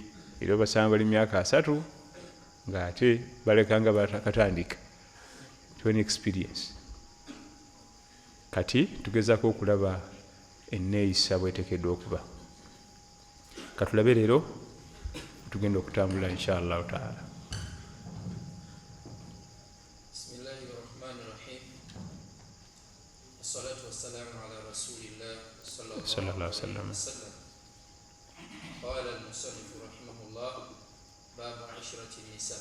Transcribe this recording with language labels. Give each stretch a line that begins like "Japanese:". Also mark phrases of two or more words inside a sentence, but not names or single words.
Ganda: Era basanga bali myaka 3 ng'ate baleka nga batakatandika, tewani experience. Kati tugezaako okulaba enneeyisa bweteekeddwa okuba. Katulabe leero tugenda okutambula
Arabic: إن شاء الله تعالى. صلى الله عليه وسلم. قال المصنف رحمه الله: باب عشرة النساء.